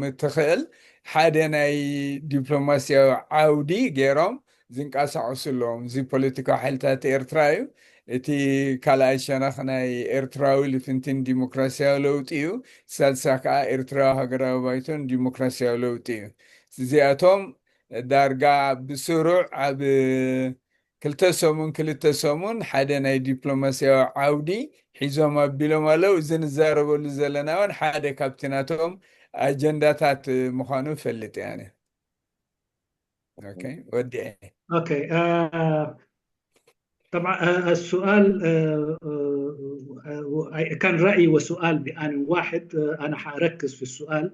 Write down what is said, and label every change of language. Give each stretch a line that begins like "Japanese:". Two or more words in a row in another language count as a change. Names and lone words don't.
Tigrinya: እትኽእል ሓደ ናይ ዲፕሎማስያዊ ዓውዲ ገይሮም ዝንቀሳቀሱ ኣለዎም እዚ ፖለቲካዊ ሓይልታት ኤርትራ እዩ እቲ ካልኣይ ሸነኽ ናይ ኤርትራዊ ልፍንትን ዲሞክራሲያዊ ለውጢ እዩ ሳልሳ ከዓ ኤርትራዊ ሃገራዊ ባይቶን ዲሞክራሲያዊ ለውጢ እዩ እዚኣቶም ዳርጋ ብስሩዕ ኣብ ክልተ ሰሙን ሓደ ናይ ዲፕሎማስያዊ ዓውዲ ሒዞም ኣቢሎም ኣለው እዚ ንዛረበሉ ዘለና እውን ሓደ ካብቲ ናቶም
Arabic: أجندات مخانو فلت يعني. أوكي ودي اوكي طبعا السؤال كان رأيي وسؤال بآن واحد. أنا حأركز في السؤال.